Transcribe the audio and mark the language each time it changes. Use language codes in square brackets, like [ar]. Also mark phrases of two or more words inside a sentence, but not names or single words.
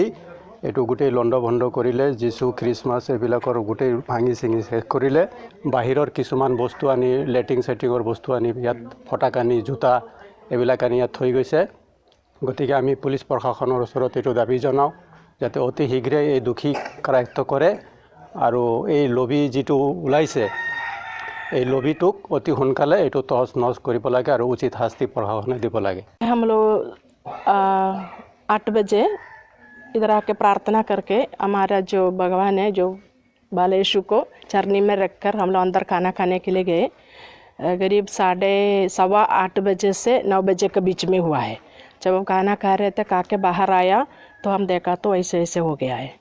[as] এইটো গোটেই লণ্ডভণ্ড কৰিলে যিছু খ্ৰীষ্টমাছ এইবিলাকৰ গোটেই ভাঙি চিঙি শেষ কৰিলে বাহিৰৰ কিছুমান বস্তু আনি লেট্ৰিনৰ বস্তু আনি ইয়াত ফটাক আনি জোতা এইবিলাক আনি ইয়াত থৈ গৈছে গতিকে আমি পুলিচ প্ৰশাসনৰ ওচৰত এইটো দাবী জনাওঁ যাতে অতি শীঘ্ৰে এই দোষীক কাৰায়ত্ব কৰে আৰু এই লবি যিটো ওলাইছে এই লবিটোক অতি সোনকালে এইটো তহজ নজ কৰিব লাগে আৰু উচিত শাস্তি প্ৰশাসনে দিব লাগে। [hi] हम लोग 8 बजे इधर आके प्रार्थना करके हमारा जो भगवान है, जो बाल यीशु को चरनी में रखकर हम लोग अंदर खाना खाने के लिए गए। करीब 7:15 बजे से 9 बजे के बीच में हुआ है। जब हम खाना खा रहे थे, खा के बाहर आया तो हम देखा तो ऐसे ऐसे हो गया है।